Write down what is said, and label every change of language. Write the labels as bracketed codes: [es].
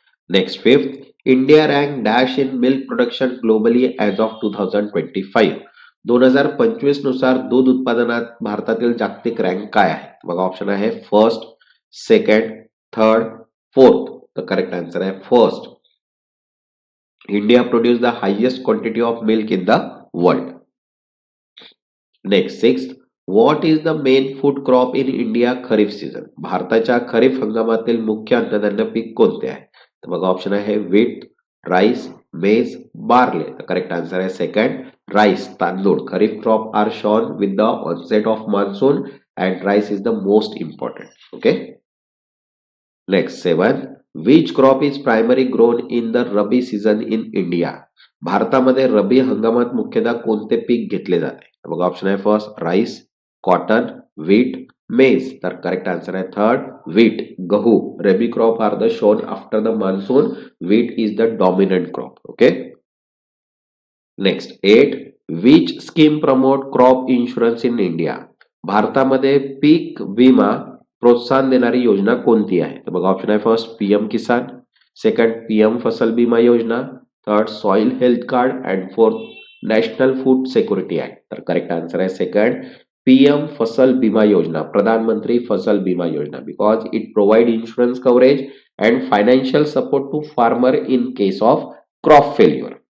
[en] Next, fifth, India rank dash in milk production globally as of 2025. [mr] 2025 नुसार दूध उत्पादनात भारतातील जागतिक रँक काय आहे? बघा, ऑप्शन आहे फर्स्ट, सेकंड, थर्ड, फोर्थ. तर करेक्ट आन्सर आहे first. [en] India produce the highest quantity of milk in the world. Next, sixth, what is the main food crop in India kharif season? [mr] भारताच्या खरीप हंगामातील मुख्य अन्नधान्य पीक कोणते आहे? तर बघा, ऑप्शन आहे व्हीट, राईस, मेज, बार्ले. तर करेक्ट आन्सर आहे सेकंड, राईस, तांदूळ. [en] Kharif crop are sown with the onset of monsoon and rice is the most important. Okay. Next, seven, which crop is primary grown in the rabi season in India? [mr] भारतामध्ये रबी हंगामात मुख्यतः कोणते पीक घेतले जाते? बघा, option आहे first, rice, cotton, wheat, मेज. तर करेक्ट आन्सर आहे थर्ड, व्हीट, गहू. [en] Rabi crop are the shown after the monsoon. Wheat is the dominant crop. Okay. Next, eight, which scheme promote crop insurance in India? [mr] भारतामध्ये पीक विमा प्रोत्साहन देणारी योजना कोणती आहे? तर बघा, ऑप्शन आहे फर्स्ट, पीएम किसान, सेकंड, पीएम फसल बीमा योजना, third, soil health card and fourth, national food security act. तर करेक्ट आन्सर आहे [en] Second, PM Fasal Bima Yojana, Pradhan Mantri Fasal Bima Yojana, because it provide insurance coverage and financial support to farmer in case of crop failure.